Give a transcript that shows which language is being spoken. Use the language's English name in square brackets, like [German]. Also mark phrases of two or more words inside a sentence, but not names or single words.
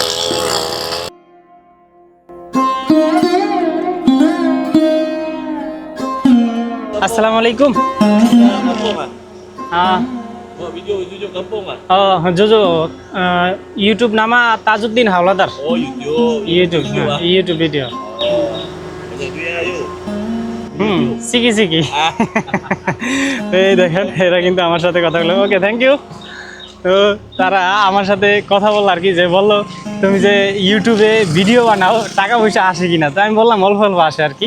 [Arabic] السلام عليكم. [Malay] Jojo, YouTube nama Tajuddin Hawladar. [English] Oh, YouTube. YouTube video. সিকি সিকি। [Bangla] এই দেখেন এরা কিন্তু আমার সাথে কথা বললো। [English] Okay, thank you. [Bangla] তো তারা আমার সাথে কথা বললো আর কি, যে বললো তুমি যে ইউটিউবে ভিডিও বানাও টাকা পয়সা আসে কিনা। তো আমি বললাম অল্প অল্প আসে আর কি।